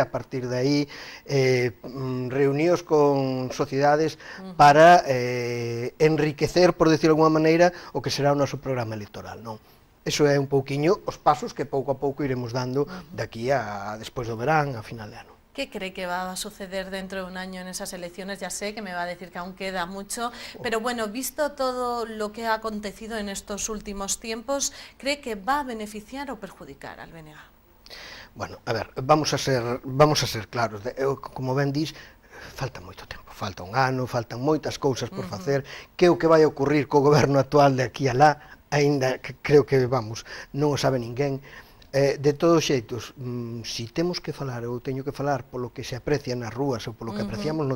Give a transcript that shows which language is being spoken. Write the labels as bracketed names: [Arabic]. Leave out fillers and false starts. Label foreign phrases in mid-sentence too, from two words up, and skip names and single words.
[Galician] A partir de aí, reunións con sociedades para enriquecer, [Spanish] por decirlo [Galician] de alguma maneira, o que será o noso programa electoral, non? Eso é un pouquiño os pasos que pouco a pouco iremos dando daqui a despois do verán, a final de ano. [Spanish] ¿Qué cree que va a suceder dentro de un año en esas elecciones? Ya sé que me va a decir que aún queda mucho, pero bueno, visto todo lo que ha acontecido en estos últimos tiempos, ¿cree que va a beneficiar o perjudicar al BNG? Bueno, a ver, vamos a ser claros. [Galician] Como ben dís, falta moito tempo, falta un ano, faltan moitas cousas por facer. Que é o que vai ocurrir co goberno actual de aquí a lá? Aínda que creo que, vamos, non o sabe ninguén. De todos xeitos, si temos que falar, ou teño que falar polo que se aprecia nas rúas ou polo que apreciamos no